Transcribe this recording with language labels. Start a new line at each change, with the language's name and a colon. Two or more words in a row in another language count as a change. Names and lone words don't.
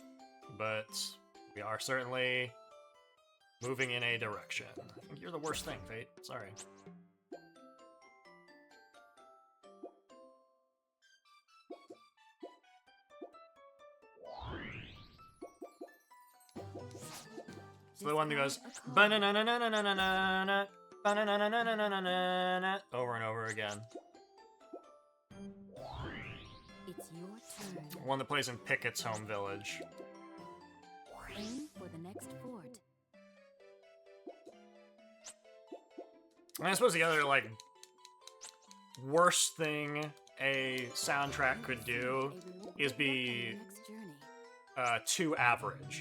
English: but we are certainly moving in a direction. I think you're the worst thing, Fate. Sorry. So the one that goes ba-na-na-na-na-na-na-na, ba-na-na-na-na-na-na-na, over and over again. It's your turn. One that plays in Pickett's home village. Aim for the next fort. And I suppose the other, like, worst thing a soundtrack could do is be too average.